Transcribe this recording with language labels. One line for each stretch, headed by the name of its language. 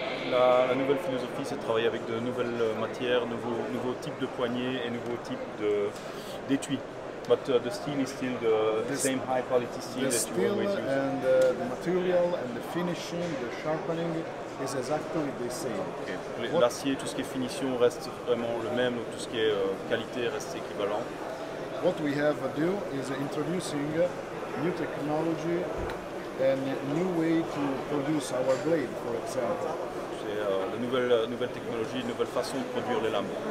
French: La nouvelle philosophie, c'est de travailler avec de nouvelles matières, nouveaux types de poignées et nouveaux types d'étuis.
English: But the steel is still the same high quality steel that you always use. And the material and the finishing, the sharpening is exactly the same. Okay.
French: L'acier, tout ce qui est finition reste vraiment le même, donc tout ce qui est qualité reste équivalent.
English: What we have to do is introducing new technology and new way to produce our blade, for example.
French: C'est la nouvelle technologie, une nouvelle façon de produire les lames.